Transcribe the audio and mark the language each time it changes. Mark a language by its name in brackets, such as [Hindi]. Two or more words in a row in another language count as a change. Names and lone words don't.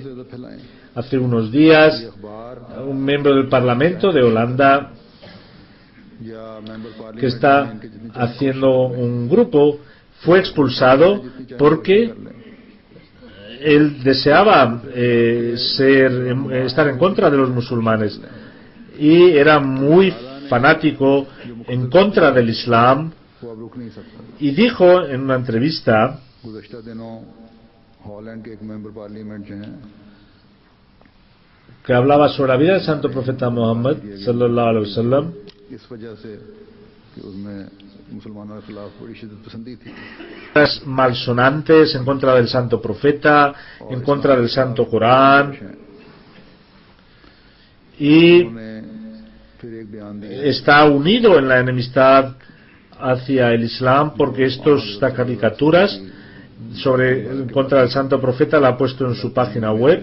[Spanish] Hace unos días un miembro del Parlamento de Holanda, que está haciendo un grupo, fue expulsado porque él deseaba estar en contra de los musulmanes y era muy fanático en contra del Islam, y dijo en una entrevista que hablaba sobre la vida del santo profeta Muhammad [Arabic] صلى الله عليه وسلم, [Spanish] malsonantes en contra del santo profeta, en contra del santo Corán, y está unido en la enemistad hacia el Islam porque estas caricaturas en contra del santo profeta la ha puesto en su página web.